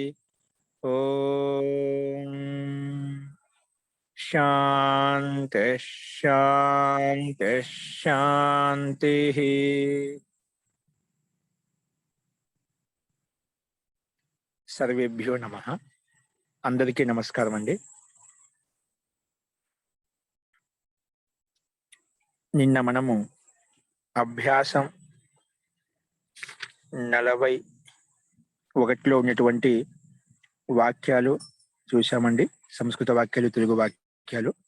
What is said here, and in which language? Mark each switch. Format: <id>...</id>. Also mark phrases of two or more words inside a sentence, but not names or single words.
<sa>ओम शांति शांति शांति। सर्वेभ्यो नमः।</sa> <te>అందరికీ నమస్కారం అండి। నిన్న మనము అభ్యాసం 41లో ఉన్నటువంటి వాక్యాలు చూశామండి. సంస్కృత వాక్యాలు, తెలుగు వాక్యాలు.</te>